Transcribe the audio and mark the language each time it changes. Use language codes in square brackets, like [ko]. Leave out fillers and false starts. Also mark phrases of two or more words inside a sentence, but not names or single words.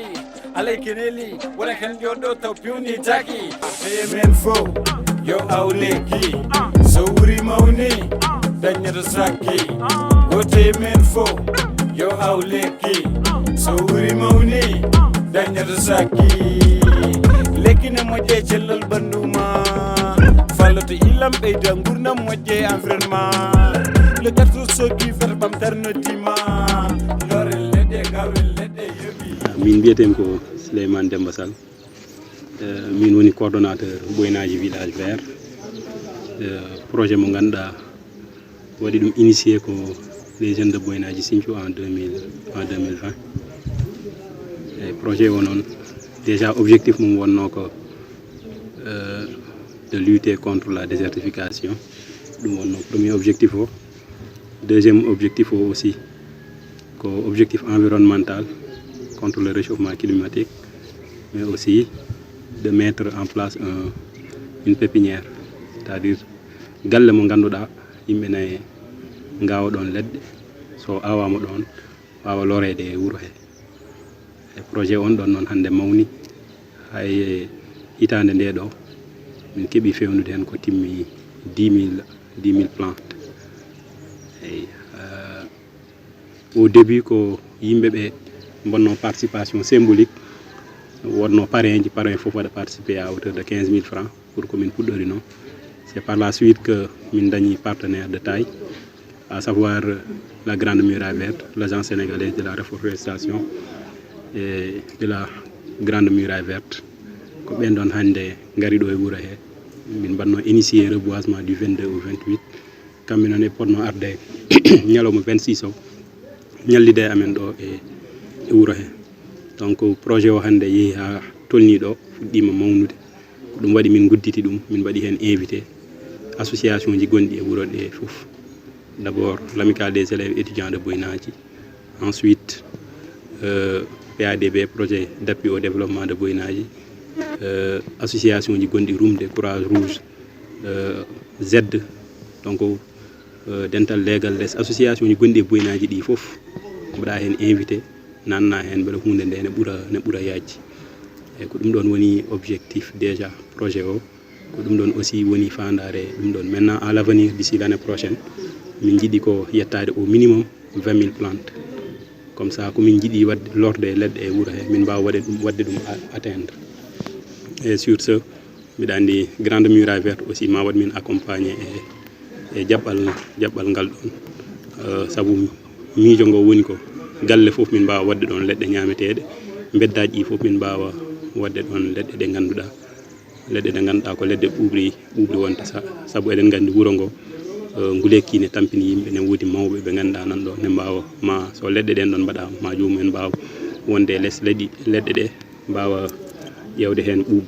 [ff] alay keneli wona ken joɗɗo taw pewni taki men fo yo awleki so wuri mawni dañata sakki gote men fo yo awleki so wuri mawni dañata sakki lekkine moƴƴe cellal ɓanduma falloto illam ɓeyda gurdam moƴƴe environnement le garto sogui fata ɓamtar noddima lorel leɗɗe gawel leɗɗe yoɓi min mbiyetemi ko Souleymane Demba Sall min woni coordonnateur Boyinaji [fr] village vert [ff] projet mo ganduɗa waɗi ɗum initié ko [fr] les jeunes de Boyinaji Sinthiou en 2020 et [ff] projet o noon déjà objectif mum wonno ko [fr] de lutter contre la désertification [ff] ɗum wonno [fr] premier objectif o deuxième objectif o aussi ko objectif environnemental contre le réchauffement climatique mais aussi de mettre en place une pépinière c'est-à-dire [ff] galle mo ganduɗa yimɓe nayi ngawa ɗon leɗɗe so awama ɗon wawa lorede e wuuro he e projet on ɗon noon hande mawni hay hitande nde ɗo min keɓi fewnude hen ko timmi 10 000 plantes eyi [fr] au début [ff] ko yimɓeɓe bonno [fr] participation symbolique wonno parrain [ff] fof waɗa [fr] participer à hauteur de 15 000 francs pour que [ff] min puɗɗori noon. [fr] C'est par la suite que [ff] min dañi [fr] partenaire de taille, à savoir la Grande Muraille Verte, l'Agence sénégalaise de la reforestation et de la Grande Muraille Verte. [ff] Ko ɓen ɗon hannde ngari ɗo e wuro he min mbanno [fr] initié reboisement du 22 au 28 [ff] kamɓe noon e ponno arde ñalawma 26 o ñallide amen ɗo e wuro he. Donc projet o hannde yeehi ha tolni ɗo fuɗɗima mawnude ko ɗum waɗi min gudditi ɗum min mbaɗi hen invité association ji gonɗi e wuro ɗe fof. [fr] D'abord l'amicale des élèves étudiants de Boynaji, ensuite PADB, projet d'appui au développement de Boynaji, association [ff] ji gonɗi [fr] Rumde, [ff] Courage Rouge, Z, donc dental legal les association ji gonɗi e Boynaji ɗi fof mbaɗa hen invité nanna hen beele hunde nde ne ɓuura yajji. E ko ɗum ɗon woni [fr] objectif déjà [ff] projet o, ko ɗum ɗon aussi woni fandare ɗum ɗon. [fr] Maintenant à l'avenir d'ici l'année prochaine [ff] min jiiɗi ko yettade [fr] au minimum 20 000 plantes, comme ça [ff] ko min jiiɗi wadde lorde leɗɗe e wuuro he min mbawa wadde ɗum atteindre. [fr] Et sur ce [ff] mbiɗa andi Grande Muraille Verte aussi ma waɗ min accompagné e jaɓɓal ngal ɗon, saabu miijo ngo woni ko galle fof min mbawa wadde ɗon leɗɗe ñameteɗe, beddaji ɗi fof min mbawa wadde ɗon leɗɗe ɗe ganduɗa ko leɗɗe ɓuuɓri wonta saabu eɗen gandi wuuro ngo nguleki ne tampini yimɓe, ne woodi mawɓe ɓe ganduɗa nan ɗo ne mbawa ma so leɗɗe ɗen ɗon mbaɗa ma jomumen mbawa wonde e less leɗɗe ɗe mbawa ƴewde hen ɓuuɓri.